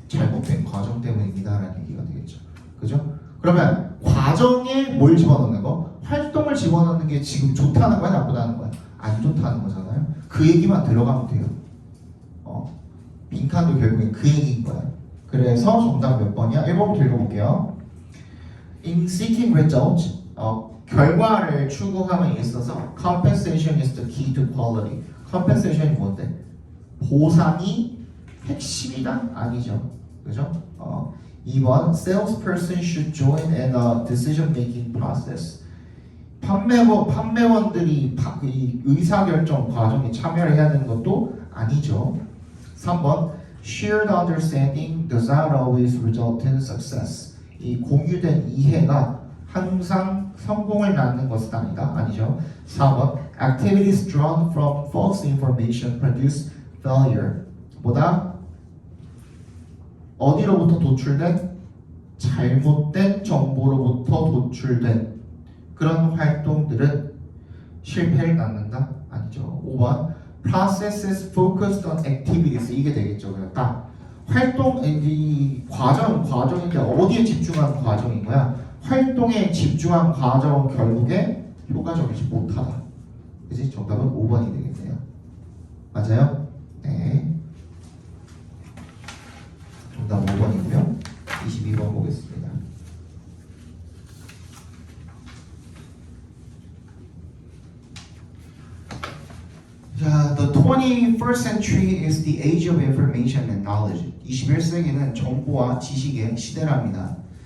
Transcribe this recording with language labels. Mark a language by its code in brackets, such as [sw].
[ko] 잘못된 과정 때문입니다라는 얘기가 되겠죠. 그죠? 그러면 과정에 뭘 집어넣는 거? 활동을 집어넣는 게 지금 좋다는 거야, 나쁘다는 거야? 안 좋다는 거잖아요. 그 얘기만 들어가면 돼요. 빈칸도 결국엔 그 얘기인 거야. 그래서 정답 몇 번이야? 1번부터 읽어볼게요. [en] In seeking results, [ko] 결과를 추구함에 있어서 [en] compensation is the key to quality. [ko] compensation이 뭔데? 보상이 핵심이다? 아니죠. 그죠? [en] 2번 salesperson should join in a decision-making process. [ko] 판매원들이 이 의사결정 과정에 참여를 해야 되는 것도 아니죠. [en] 3번 shared understanding does not always result in success. [ko] 이 공유된 이해가 항상 성공을 낳는 것은 아니다. 아니죠. [en] 4번 activities drawn from false information produce failure. [ko] 보다 어디로부터 도출된? 잘못된 정보로부터 도출된 그런 활동들은 실패를 낳는다? 아니죠. [en] 5번 processes focused on activities. [ko] 이게 되겠죠. 그냥 딱 활동, 이 과정인데 어디에 집중한 과정인 거야? 활동에 집중한 과정은 결국에 효과적이지 못하다. 그치? 정답은 5번이 되겠네요. 맞아요? 네. 정답 5번이고요. 22번 보겠습니다. [en] 자, the 21st century is the age of information and knowledge. [ko] 21세기는 정보와 지식의 시대랍니다.